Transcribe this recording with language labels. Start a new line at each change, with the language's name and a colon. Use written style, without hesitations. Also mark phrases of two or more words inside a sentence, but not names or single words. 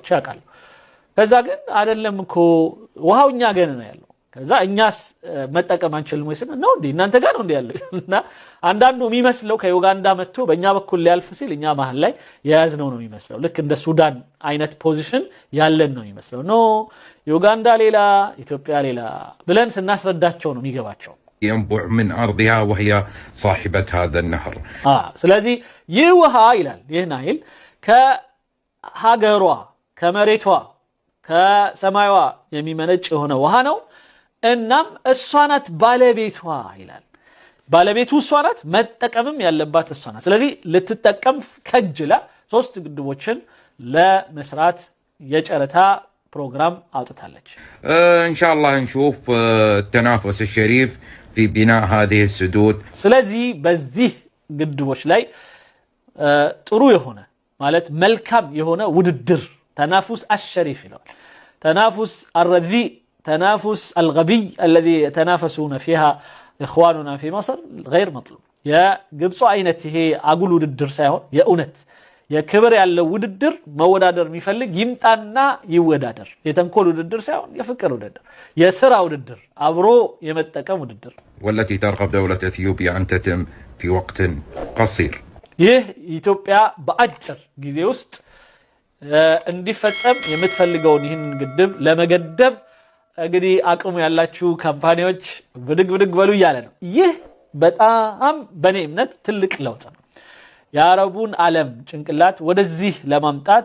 Amharic: ያውቃሉ። ከዛ ግን አይደለም እኮ ውሃው እኛ ገና ነው ያለው ከዛ እኛስ መጠቀም አንችልም ወይስ ነው እንዴ እናንተ ጋር ነው እንዴ ያለው እና አንዳንዱ የሚመስለው ከዩጋንዳ መጥቶ በእኛ በኩል ሊያልፍ ሲል እኛ መሃል ላይ የያዝነው ነው የሚመስለው ልክ እንደ ሱዳን አይነት ፖዚሽን ያለን ነው የሚመስለው ኖ ዩጋንዳ ሌላ ኢትዮጵያ ሌላ ብለን ስናስረዳቸው ነው የሚገባቸው
Arabic: ينبع من أرضها وهي صاحبة هذا النهر.
Amharic: ስለዚህ ይህ ውሃ ይላል ይህ ናይል ከሀገሯ ከመሬቷ ከሰማይዋ የሚመነጭ የሆነ ውሃ ነው እናም እሷ ናት ባለቤቷ ይላል ባለቤቱ እሷ ናት መጠቀምም ያለባት እሷ ናት። ስለዚህ ልትጠቀም ከጅላ 3 ግድቦችን ለመስራት የጨረታ ፕሮግራም አውጥታለች።
Arabic: إن شاء الله نشوف التنافس الشريف في بناء هذه السدود.
Amharic: ስለዚህ በዚህ ግድቦች ላይ ጥሩ የሆነ ማለት መልካም የሆነ ውድድር
Arabic: تنافس الشريف
Amharic: ይላል ተናፉስ
Arabic: الرذي تنافس الغبي الذي يتنافسون فيها اخواننا في مصر غير مطلوب يا
Amharic: ግብጽ አይነት ይሄ አጉል ውድድር ሳይሆን የእውነት የክብር ያለው ውድድር መወዳደር የሚፈልግ ይምጣና ይወዳደር የተንኮል ውድድር ሳይሆን የፍቅር ውድድር የሥራ ውድድር አብሮ የመጠቀም ውድድር
Arabic: والتي ترغب دولة اثيوبيا ان تتم في وقت قصير.
Amharic: ይህ ኢትዮጵያ በአጭር ጊዜ ውስጥ እንዲፈጸም የምትፈልገውን ይህንን ግድብ ለመገደብ እንግዲህ አቅሙ ያላችሁ ካምፓኒዎች ብድግ በሉ ይያለ ነው። ይህ በጣም በኔ እምነት ትልቅ ለውጥ ነው። የአረቡን ዓለም ጭንቅላት ወደዚህ ለማምጣት